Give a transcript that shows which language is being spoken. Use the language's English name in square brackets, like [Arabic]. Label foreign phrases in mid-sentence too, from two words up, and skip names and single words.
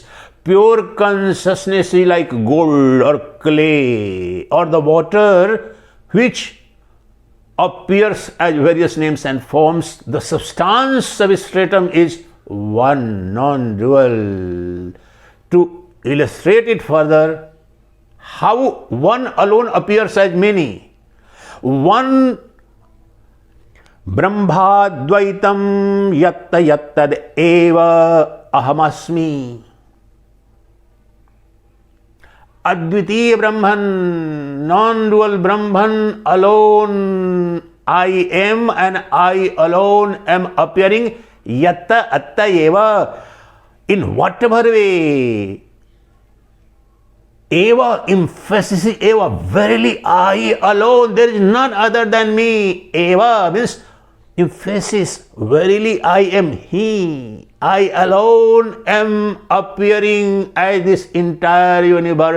[English] Pure consciousness is like gold or clay or the water which appears as various names and forms. The substance, substratum is one, non-dual. To illustrate it further, how one alone appears as many. [Sanskrit] One Brahmadvaitam yatta yattad eva ahamasmi. Advitiya Brahman, [English] non-dual Brahman alone I am, and I alone am appearing [Sanskrit] yatta atta eva, [English] in whatever way. Eva, emphasis is eva, verily I alone, there is none other than me. Eva means emphasis, verily I am He. I alone am appearing as this entire universe.